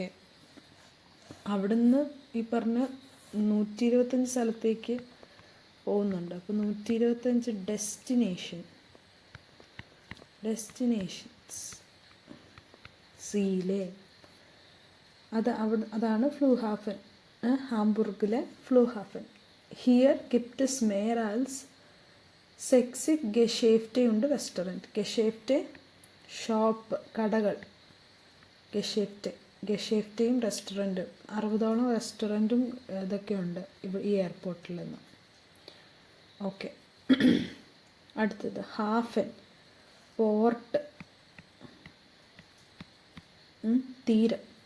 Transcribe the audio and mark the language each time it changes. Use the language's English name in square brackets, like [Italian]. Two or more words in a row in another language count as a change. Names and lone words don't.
[Malayalam] അവിടുന്ന് ഈ പറഞ്ഞ 125 സ്ഥലത്തേക്ക് പോകുന്നുണ്ട്. അപ്പോൾ 125 ഡെസ്റ്റിനേഷൻസ് സീലെ. അതാണ് ഫ്ലൂഹാഫൻ, ഹാംബുർഗിലെ ഫ്ലൂഹാഫൻ. [German] Hier gibt es mehr als 60 Geschäfte und Restaurant. [Malayalam] Geschäfte ഷോപ്പ്, കടകൾ. ഗഷേഫ്റ്റയും റെസ്റ്റോറൻറ്റും, 60ഓളം റെസ്റ്റോറൻറ്റും ഇതൊക്കെ ഉണ്ട് ഈ എയർപോർട്ടിൽ നിന്ന്. ഓക്കെ. അടുത്തത് ഹാഫൻ, പോർട്ട്, തീരം.